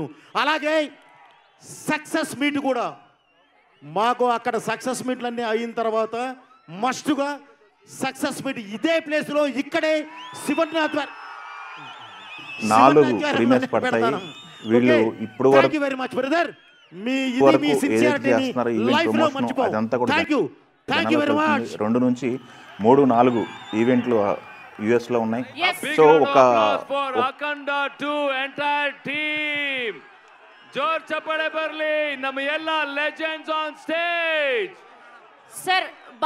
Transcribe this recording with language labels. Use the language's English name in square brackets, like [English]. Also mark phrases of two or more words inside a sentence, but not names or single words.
[Telugu] అలాగే [English] success meet [Telugu] కూడా మాకు అక్కడ సక్సెస్ మీట్లన్నీ అయిన తర్వాత మస్ట్గా [English] success meet [Telugu] ఇదే ప్లేస్లో ఇక్కడే శివనాథ్ [English] very much brother. [Telugu] మీ ఇది మీ సిన్సియారిటీని లైఫ్ లో మర్చిపోవు. [English] thank you very much. [Telugu] 2 నుంచి 3, 4 ఈవెంట్లు యుఎస్ లో ఉన్నాయి. సో ఒక [Kannada] ಅಖಂಡ 2 [English] entire team [Kannada] ಜೋರ್ ಚಪ್ಪಾಳೆ ಬರಲಿ. ನಮ್ಮ ಎಲ್ಲ [English] legends on stage. [Kannada] ಸರ್